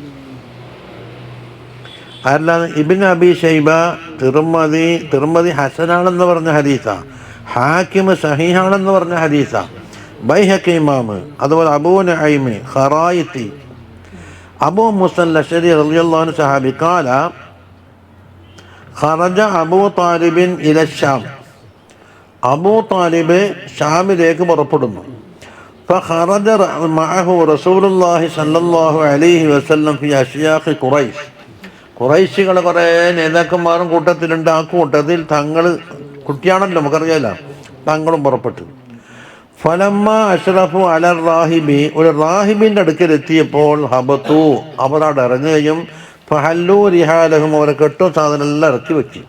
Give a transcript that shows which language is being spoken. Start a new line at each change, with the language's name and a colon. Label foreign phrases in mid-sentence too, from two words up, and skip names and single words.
Malayalam: അല്ലാതെ ഇബ്നു അബീ ശൈബ തിർമദി ഹസനാണെന്ന് പറഞ്ഞ ഹദീസാ, ഹാക്കിം സഹീഹാണെന്ന് പറഞ്ഞ ഹദീസാ, ബൈഹഖി ഇമാമ്, അതുപോലെ അബൂ നഈം ഖറായിത്തി, അബൂ മൂസൽ അശ്അരി
Arabic: رضي الله عنه
Malayalam: സഹാബി
Arabic: قال خرج أبو طالب إلى الشام,
Malayalam: അബൂ താലിബ് ഷാമിലേക്ക് പുറപ്പെടുന്നു.
Arabic: فخرج معه رسول الله صلى الله عليه وسلم في أشياخ قريش.
Malayalam: ഖുറൈശികളെ കുറേ നേതാക്കന്മാരും കൂട്ടത്തിലുണ്ട്. ആ കൂട്ടത്തിൽ തങ്ങൾ കുട്ടിയാണല്ലോ, നമുക്കറിയാല, തങ്ങളും പുറപ്പെട്ടു.
Arabic: فلما أشرفوا على الراهب,
Malayalam: ഒരു റാഹിബിൻ്റെ അടുക്കലെത്തിയപ്പോൾ ഹബത്തു, അവർ അവിടെ ഇറങ്ങുകയും
Arabic: فحلوا رحالهم,
Malayalam: അവരെ കെട്ടും സാധനം എല്ലാം ഇറക്കി വെച്ചു.